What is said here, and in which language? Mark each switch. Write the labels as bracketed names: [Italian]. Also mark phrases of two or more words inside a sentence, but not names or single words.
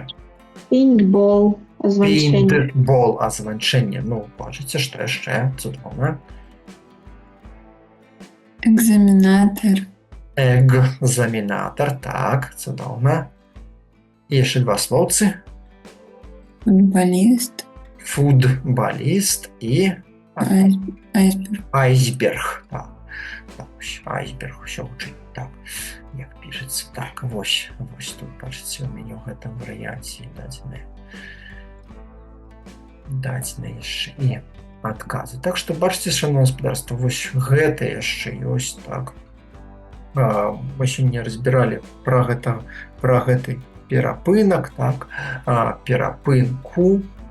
[Belarusian] Пейнтбол, азванчэнне. Пейнтбол, азванчэнне. Бачыце, што яшчэ? Цудоўна. Экзаменатар. Экзаменатар, так, цудоўна. І яшчэ 2 слоўцы. Футболіст. Футболіст і... Айсберг. Айсберг, так. Айсберг, усё гучыць, так, як пішацца. Так, вось тут, бачыце, у мяне ў гэтым варыянце дадзены яшчэ і адказы. Так што, бачыце, шаноўнае гаспадарства, вось гэта яшчэ ёсць, так. Мы сёння разбіралі пра гэты перапынак, так, перапынку.